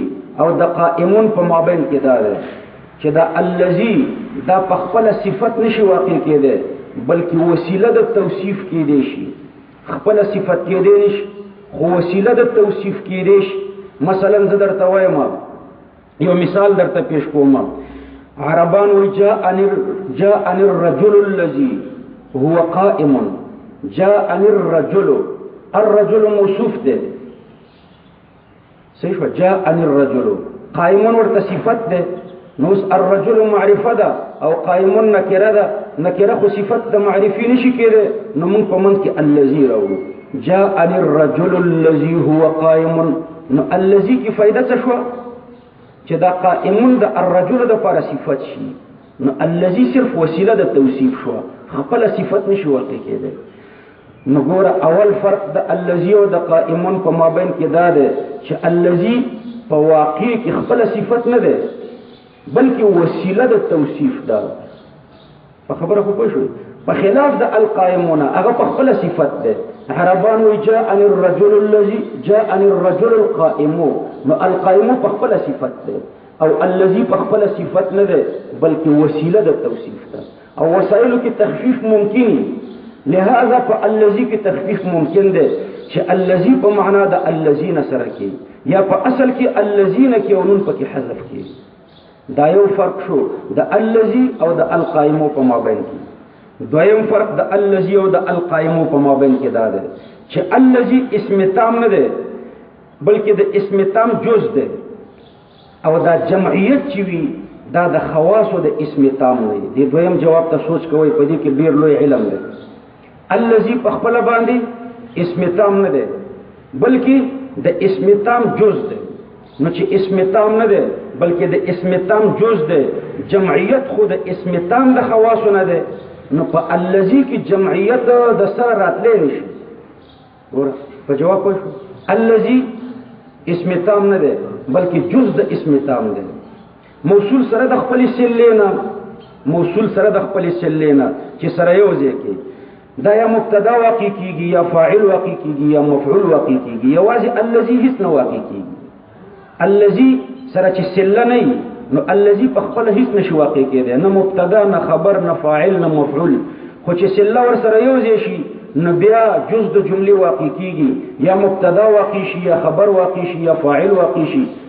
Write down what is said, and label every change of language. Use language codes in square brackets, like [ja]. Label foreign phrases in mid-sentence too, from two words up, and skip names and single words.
[ps] او د قائمون په مابین کې ده چې دا الذي دا په خپل صفت نشي واقع کېده بلکې وسیله د توصیف کېدې شي خپل صفت کېدې نشي خو وسیله د توصیف کېدې شي مثلا زه درته وایم یو مثال درته پیش کوم عربان وی [ar] جاءني الرجل الذي هو قائم جاءني الرجل [ps] موصوف ده صحیح [ar] جاءني الرجل [ps] قائم ورته صفت ده نو الرجل معرفه ده او قائم نکره ده نکره خو صفت د معرفي نشي کېده نو موږ په منځ کې الذي راوړو [ar] جاءني الرجل الذي هو قائم [ps] نو الذي کی فائدہ څه شو چې دا قائم د الرجل د لپاره صفت شي نو الذي صرف وسیله د توصیف شو خپل صفت نشي واقع کېده نو ګوره اول فرق د الذي او د قائم په مابین کې دا ده چې الذي په واقع کې خپل صفت نه ده بلکې وسیله د توصیف ده په خبره خو پوه شو په خلاف د القائمون هغه په خپل صفت ده عربان وی [ar] جاءني الرجل الذي جاءني الرجل القائم [ps] نو القائم په خپل صفت ده او الذي په خپل صفت نه ده بلکې وسیله د توصیف ده او وسایلو کې تخفیف ممکن لہذا په الذي کې تخفیف ممکن ده چې الذي په معنا د الذين سره کې یا په اصل کې الذين کې او نون پکې حذف کې دا یو فرق شو د الذي او د القائم په مابین کې دویم فرق د الذي او د القائم په مابین کې دا ده چې الذي اسم تام نه ده بلکې د اسم تام جز ده او دا جمعیت چې وي دا د خواص او د اسم تام نه دي دویم جواب ته سوچ کوئ په دې کې ډیر لوی علم ده الذي په خپل باندې اسم تام نه ده بلکې د اسم تام جز ده نو چې اسم تام نه ده بلکې د اسم تام جز ده جمعیت خود اسم تام د خواص نه ده نو په الذي کې جمعیت د سره راتلې نشي ګور په جواب پوه شو الذي اسم تام نه ده بلکې جز د اسم تام ده موصول سره د خپل سلینا موصول سره د خپل سلینا چې سره یو ځای کې دا یا مبتدا واقع کیږي یا فاعل واقع کیږي یا مفعول واقع کیږي یوازې الذي هیڅ نه واقع کیږي الذي سره چې سله نه نو الذي په خپل هیڅ نشي واقع کېده نه مبتدا نه خبر نه فاعل نه مفعول خو چې سله ور سره یو ځای شي نو بیا جز د جملې واقع کیږي یا مبتدا واقع شي یا خبر واقع شي یا فاعل واقع شي